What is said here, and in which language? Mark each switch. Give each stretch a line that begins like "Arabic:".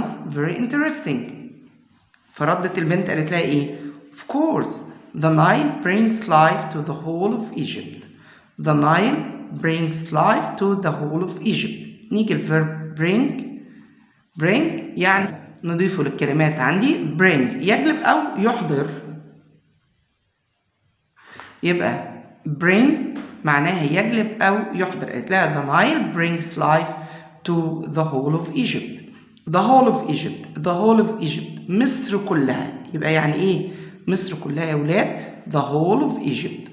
Arabic: فردت البنت قالت لها ايه؟
English: of course the Nile brings life to the whole of Egypt. the Nile brings life to the whole of Egypt.
Arabic: نيجي الفيرب bring يعني نضيفه للكلمات عندي bring يجلب أو يحضر. يبقى bring معناها يجلب أو يحضر. قالت لها
English: the Nile brings life to the whole of Egypt. the whole of Egypt
Arabic: مصر كلها. يبقى يعني إيه مصر كلها يا ولاد؟
English: the whole of Egypt.